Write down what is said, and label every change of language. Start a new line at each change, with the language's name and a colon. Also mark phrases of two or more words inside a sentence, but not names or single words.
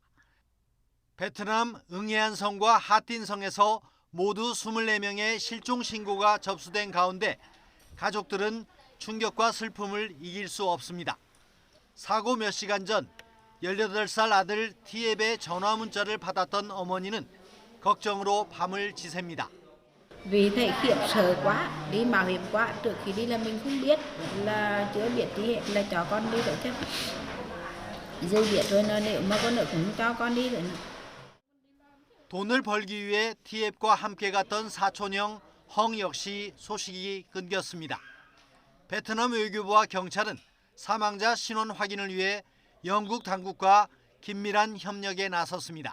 Korean: 베트남 응해안성과 하틴성에서 모두 24명의 실종 신고가 접수된 가운데 가족들은 충격과 슬픔을 이길 수 없습니다. 사고 몇 시간 전 18살 아들 티앱의 전화 문자를 받았던 어머니는 걱정으로 밤을 지새입니다.
Vietnamese: Vì thầy khiếp sợ quá, đi mạo hiểm quá, trước khi đi là mình không biết là chưa biết gì hết là cho con đi rồi chứ. Giờ biết rồi là nếu mà con nữa cũng cho con đi rồi.
Korean: 돈을 벌기 위해 티앱과 함께 갔던 사촌형 헝 역시 소식이 끊겼습니다. 베트남 외교부와 경찰은 사망자 신원 확인을 위해 영국 당국과 긴밀한 협력에 나섰습니다.